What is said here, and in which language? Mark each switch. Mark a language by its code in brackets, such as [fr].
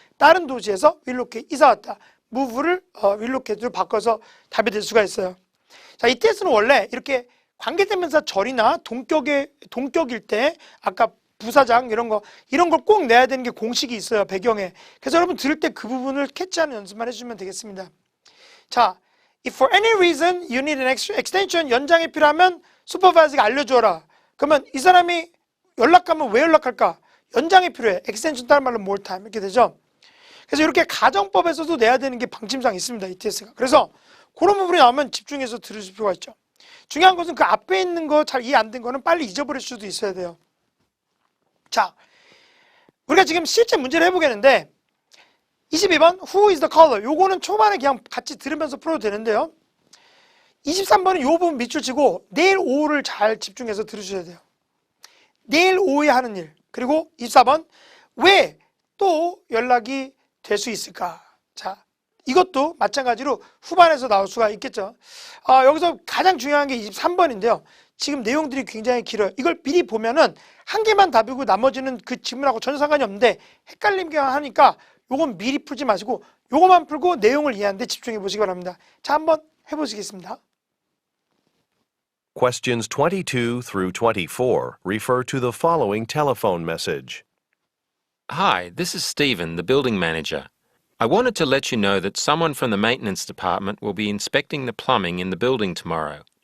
[ko] 다른 도시에서 윌로케 이사 왔다. move를 윌로케로 바꿔서 답이 될 수가 있어요. 자, 이 테스트는 원래 이렇게 관계대명사 절이나 동격일 때 아까 부사장 이런 걸 꼭 내야 되는 게 공식이 있어요, 배경에. 그래서 여러분 들을 때 그 부분을 캐치하는 연습만 해주시면 되겠습니다. [en] 자, if for any reason you need an extension, [ko] 연장이 필요하면 슈퍼바이저가 알려줘라. 그러면 이 사람이 연락하면 왜 연락할까? 연장이 필요해. extension 다른 말로 more time 이렇게 되죠. 그래서 이렇게 가정법에서도 내야 되는 게 방침상 있습니다, ETS가. 그래서 그런 부분이 나오면 집중해서 들으실 필요가 있죠. 중요한 것은 그 앞에 있는 거 잘 이해 안 된 거는 빨리 잊어버릴 수도 있어야 돼요. 자, 우리가 지금 실제 문제를 해보겠는데 22번 [en] Who is the caller? [ko] 요거는 초반에 그냥 같이 들으면서 풀어도 되는데요. 23번은 요 부분 밑줄 치고 내일 오후를 잘 집중해서 들으셔야 돼요. 내일 오후에 하는 일. 그리고 24번 왜 또 연락이 될 수 있을까? 자, 이것도 마찬가지로 후반에서 나올 수가 있겠죠. 여기서 가장 중요한 게 23번인데요. 지금 내용들이 굉장히 길어요. 이걸 미리 보면은 한 개만 답이고 나머지는 그 질문하고 전혀 상관이 없는데 헷갈림게 하니까 요건 미리 풀지 마시고 요거만 풀고 내용을 이해하는데 집중해 보시기 바랍니다. 자, 한번 해보시겠습니다. [en] Questions 22 through 24 refer to the following telephone message. Hi, this is Stephen, the building manager. I wanted to let you know that someone from the maintenance department will be inspecting the plumbing in the building tomorrow.